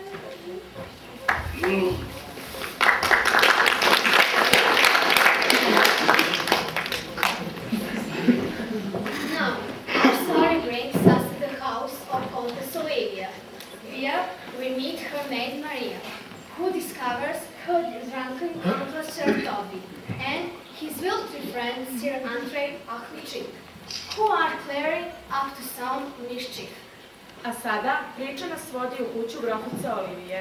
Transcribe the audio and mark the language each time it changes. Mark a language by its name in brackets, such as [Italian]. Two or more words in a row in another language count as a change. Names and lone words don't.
[English] Now, our story brings us to the house of Countess Olivia. Here we meet her maid Maria, who discovers her drunken uncle Sir Toby and his wilted friend Sir Andrei Ahmichik, who are clearing up to some mischief. [Serbian] A sada priča nas vodi u kuću grofice Olivije.